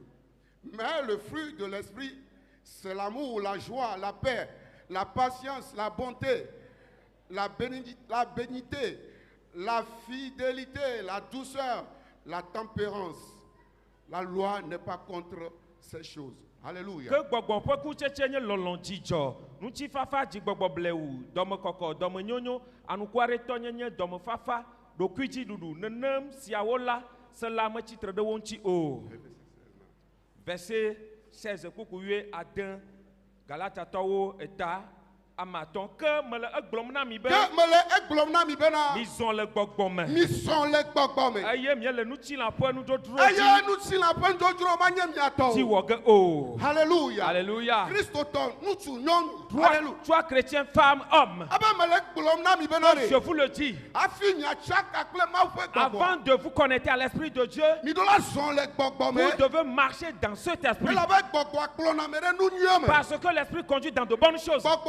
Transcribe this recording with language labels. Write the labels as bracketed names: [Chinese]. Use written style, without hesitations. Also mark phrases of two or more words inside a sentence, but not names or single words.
[French] Mais le fruit de l'esprit, c'est l'amour, la joie, la paix, la patience, la bonté, la bénignité, la fidélité, la douceur, la tempérance. La loi n'est pas contre ces choses. Alléluia. [Ewe] Que gbɔgbɔ ƒe kutsetse nye lɔlɔ̃ dzidzɔ, ŋutifafa dzigbɔgbɔ blewu, dɔmekɔkɔ, dɔmenyonyo, anukuaɖetɔnyenye, dɔmefafa, ɖokuidziɖuɖu, nenem siawo la, se la metsitre ɖe wo ŋuti o. Verset 16 kpukpuwie ade, Galatiatɔwo eta amatɔn ke mele egblɔm na mi be. Mizɔ le gbɔgbɔ me. Eye miele nutsila ƒe nudzrodzro dzi. Ti wɔ ge o. Alléluia. Alléluia. Christotɔ, ŋutsu, nyɔnu. Alléluia. [French] Toi chrétien, femme, homme. Je vous le dis. Avant de vous connecter à l'esprit de Dieu, vous devez marcher dans cet esprit. Parce que l'esprit conduit dans de bonnes choses.